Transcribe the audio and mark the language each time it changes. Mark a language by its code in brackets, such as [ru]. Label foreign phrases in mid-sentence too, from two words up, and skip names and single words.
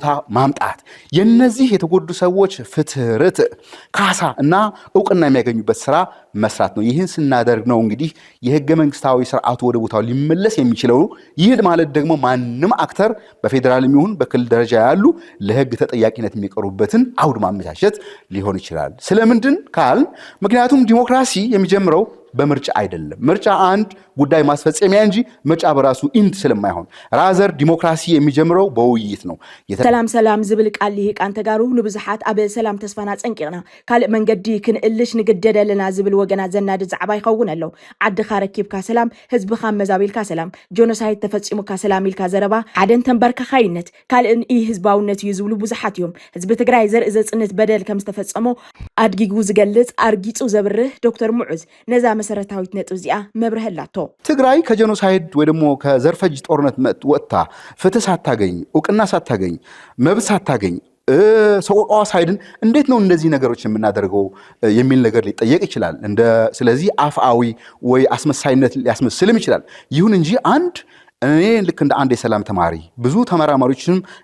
[am] ማምጣት፣ የነዚህ የተጎዱ ሰዎች ፍትህ፣ ርትዕ፣ ካሳ እና እውቅና የሚያገኙበት ስራ መስራት ነው። ይህን ስናደርግ ነው እንግዲህ የህገ መንግስታዊ ስርዓቱ ወደ ቦታው ሊመለስ የሚችለው። ይህ ማለት ደግሞ ማንም አክተር በፌዴራል የሚሆን በክልል ደረጃ ያሉ ለህግ ተጠያቂነት የሚቀርቡበትን አውድ ማመቻቸት ሊሆን ይችላል። ስለምንድን ካል ምክንያቱም ዲሞክራሲ የሚጀምረው በምርጫ አይደለም። ምርጫ አንድ ጉዳይ ማስፈጸሚያ እንጂ ምርጫ በራሱ ኢንድ ስለማይሆን ራዘር ዲሞክራሲ የሚጀምረው በውይይት ነው። [ti] ሰላም ዝብል ቃል ሊቃን ተጋሩ ንብዝሓት ኣብ ሰላም ተስፋና ፀንቂቕና ካልእ መንገዲ ክንእልሽ ንግደደለና ዝብል ወገናት ዘናድ ዛዕባ ይኸውን ኣሎ። ዓድኻ ረኪብካ ሰላም፣ ህዝብኻ መዛቢልካ ሰላም፣ ጆኖሳይድ ተፈፂሙካ ሰላም ኢልካ ዘረባ ሓደን ተንበርካኻይነት ካልእን ህዝባውነት እዩ ዝብሉ ብዙሓት እዮም። ህዝቢ ትግራይ ዘርኢ ዘፅንት በደል ከም ዝተፈፀሞ ኣድጊጉ ዝገልጽ ኣርጊፁ ዘብርህ ዶክተር ሙዑዝ ነዛ መሰረታዊት ነጥብ እዚኣ መብርህላቶ [am] ትግራይ ከጀኖሳይድ ወይ ደግሞ ከዘርፈጅ ጦርነት ወጥታ ፍትህ ሳታገኝ እውቅና ሳታገኝ መብት ሳታገኝ ሰቆቃዋ ሳይድን እንዴት ነው እንደዚህ ነገሮች የምናደርገው የሚል ነገር ሊጠየቅ ይችላል። ስለዚህ አፍአዊ ወይ አስመሳይነት ሊያስመስልም ይችላል። ይሁን እንጂ እኔ ልክ እንደ አንድ የሰላም ተማሪ ብዙ ተመራማሪዎችንም